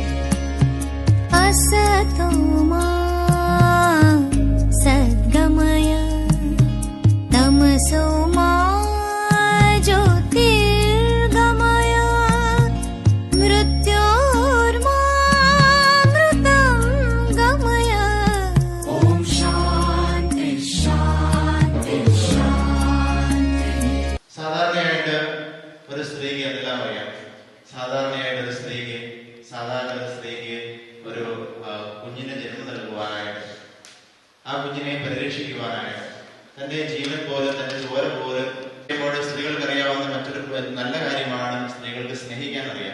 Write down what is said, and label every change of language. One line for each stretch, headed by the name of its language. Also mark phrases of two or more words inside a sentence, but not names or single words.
Sanskrit: असतो मा सद्गमय तमसो मा ज्योतिर्गमय मृत्योर्मामृतं गमय. ॐ शान्ति शान्ति शान्ति.
Malayalam: സാധാരണയായിട്ട് ഒരു സ്ത്രീക്ക് എന്തെല്ലാം അറിയാം? സാധാരണ സ്ത്രീക്ക് ഒരു കുഞ്ഞിന് ജന്മം നൽകുവാനായിട്ട്, ആ കുഞ്ഞിനെ പരിരക്ഷിക്കുവാനായിട്ട്, തന്റെ ജീവൻ പോലും തന്റെ ചോര പോലും സ്ത്രീകൾക്ക് അറിയാവുന്ന മറ്റൊരു നല്ല കാര്യമാണ് സ്ത്രീകൾക്ക് സ്നേഹിക്കാൻ അറിയാം.